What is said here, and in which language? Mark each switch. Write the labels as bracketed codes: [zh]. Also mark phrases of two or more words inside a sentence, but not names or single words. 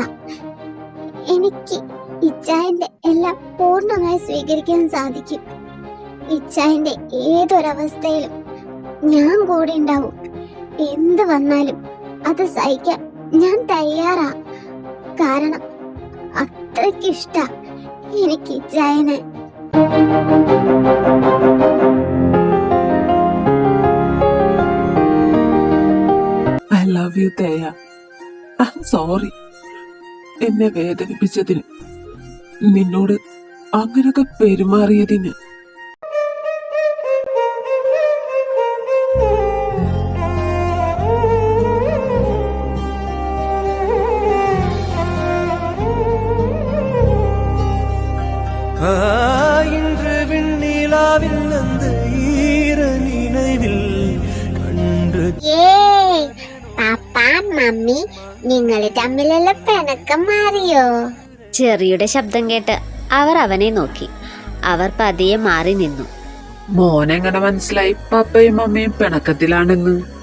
[ml] എനിക്ക് ഇച്ചായന്റെ എല്ലാം പൂർണ്ണമായി സ്വീകരിക്കാൻ സാധിക്കും. ഇച്ചായന്റെ ഏതൊരവസ്ഥയിലും ഞാൻ കൂടെ ഉണ്ടാവും. എന്ത് വന്നാലും അത് സഹിക്കാൻ ഞാൻ തയ്യാറാ. കാരണം അത്രയ്ക്കിഷ്ട എനിക്ക് ഇച്ചായനെ. [en] I love you, [ml] തേയ. [en] I'm sorry. [ml] എന്നെ വേദനിപ്പിച്ചതിന്, നിന്നോട് അങ്ങനൊക്കെ പെരുമാറിയതിന്. [ta] இன்று விண்ணிலாவில் அந்த ஈர நினைவில் கண்டு. [ml] പാപ്പാ മമ്മി, നിങ്ങൾ തമ്മിലുള്ള പിണക്കം മാറിയോ? ചെറിയുടെ ശബ്ദം കേട്ട് അവർ അവനെ നോക്കി. അവർ പതിയെ മാറി നിന്നു. മോനെങ്ങനെ മനസ്സിലായി പപ്പയും മമ്മയും പിണക്കത്തിലാണെന്ന്?